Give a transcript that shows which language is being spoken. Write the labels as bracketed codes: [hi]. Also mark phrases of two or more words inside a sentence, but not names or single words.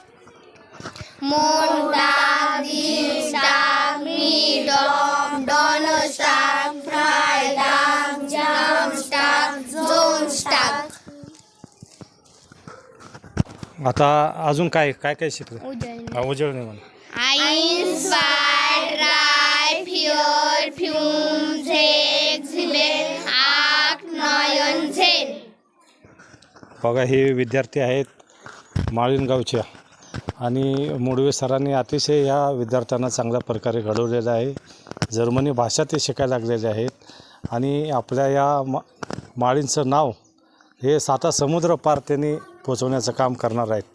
[de] Montag, Dienstag, Mittwoch, Donnerstag, Freitag, Samstag, Sonntag. [mr] आता अजून काय काय काय शिकलं? उजळणी. उजळणी म्हणा. [de] Eins, zwei, drei, vier, fünf, sechs, sieben, acht, neun, 10. [mr] बघा, हे विद्यार्थी आहेत माळीणगावच्या आणि मोडवे सरांनी अतिशय या विद्यार्थ्यांना चांगल्या प्रकारे घडवलेलं आहे. जर्मनी भाषा ते शिकायला लागलेले आहेत आणि आपल्या या माळींचं नाव हे 7 समुद्र पार त्यांनी पोचवण्याचं काम करणार आहेत.